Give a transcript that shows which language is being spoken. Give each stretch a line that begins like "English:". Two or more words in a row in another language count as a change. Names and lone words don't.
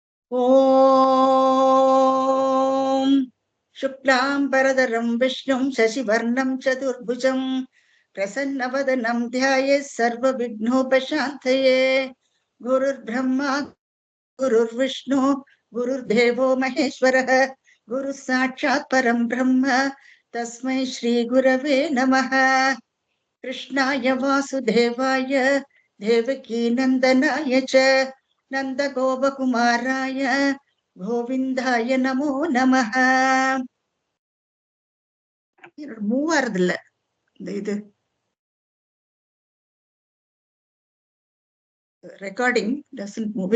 Sanskrit: ॐ शुक्लाम्बरधरं विष्णुं शशिवर्णं चतुर्भुजम् प्रसन्नवदनं ध्यायेत् सर्व विघ्नोपशान्तये. गुरुर् ब्रह्मा गुरुर् विष्णु गुरुर् देवो महेश्वरः गुरु साक्षात् परं ब्रह्म तस्मै श्री गुरवे नमः. कृष्णाय वासुदेवाय देवकी नन्दनाय च नन्द गोपकुमाराय गोविन्दाय नमो नमः.
Tamil: மூவாறது இல்ல இந்த இது
English: recording doesn't move.